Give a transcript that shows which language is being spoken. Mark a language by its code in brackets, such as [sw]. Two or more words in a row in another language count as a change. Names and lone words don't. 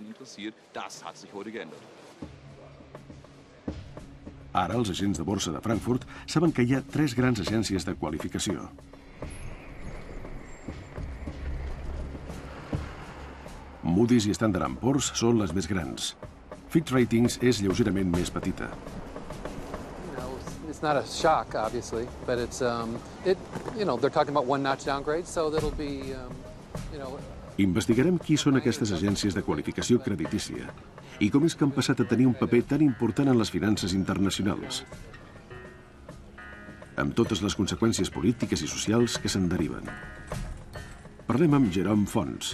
[ca] Ara els agents de borsa de Frankfurt saben que hi ha 3 grans agències de qualificació. Moody's i Standard & Poor's són les més grans. Fitch Ratings és lleugerament més petita. [en] It's not a shock, obviously, but it's they're talking about 1 notch downgrade, so that'll be [ca] Investigarem qui són aquestes agències de qualificació creditícia i com és que han passat a tenir un paper tan important en les finances internacionals, amb totes les conseqüències polítiques i socials que se'n deriven. Parlem amb Jerome Fons.